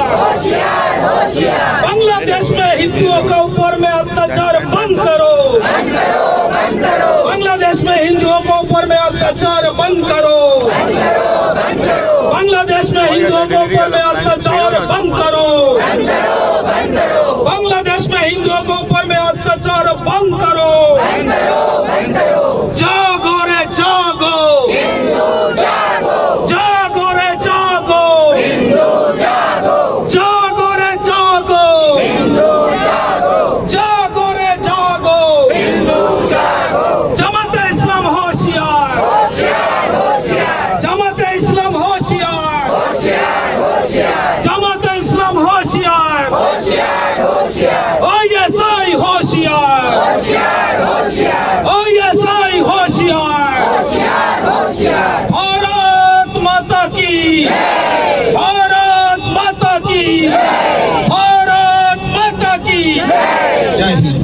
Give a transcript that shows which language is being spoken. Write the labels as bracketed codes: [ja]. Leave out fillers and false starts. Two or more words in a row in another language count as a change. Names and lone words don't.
[hi] बांग्लादेश में हिंदुओं के ऊपर में अत्याचार बंद करो, बांग्लादेश में हिंदुओं के ऊपर में अत्याचार बंद करो, बांग्लादेश में हिंदुओं के ऊपर में अत्याचार बंद करो, बांग्लादेश में हिंदुओं के ऊपर में अत्याचार बंद करो। जागो रे जागो, जागो रे जागो, जागो रे जागो, जागो रे जागो, जमात इस्लाम होशियार, जमात इस्लाम होशियार, जमात इस्लाम होशियार, OSI होशियार, OSI होशियार, भारत माता की, भारत माता की, भारत माता की जय हिंद।